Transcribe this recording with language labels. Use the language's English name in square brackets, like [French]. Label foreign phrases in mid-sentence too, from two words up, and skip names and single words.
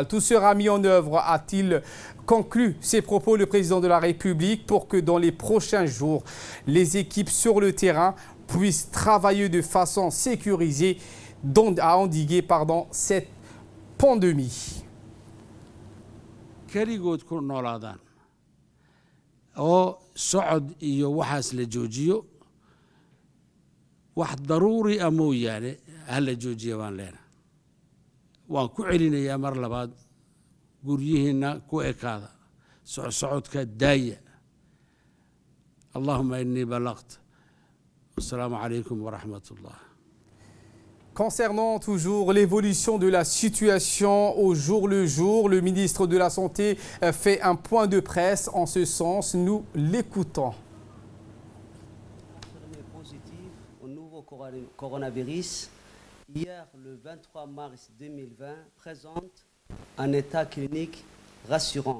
[French] Tout sera mis en œuvre, a-t-il conclu ses propos le président de la République, pour que dans les prochains jours, les équipes sur le terrain puissent travailler de façon sécurisée à endiguer cette pandémie. [Somali] oo socod iyo waxaas la joojiyo wax daruuri ah mooyaane ha la joojiyo baan leenahay waan ku celinayaa mar labaad guryihiinna ku ekaada socodka daaya [Arabic] اللهم إني بلغت والسلام عليكم ورحمة الله. [French] Concernant toujours l'évolution de la situation au jour le jour, le ministre de la Santé fait un point de presse en ce sens. Nous l'écoutons. Positif au nouveau coronavirus, hier le 23 mars 2020, présente un état clinique rassurant.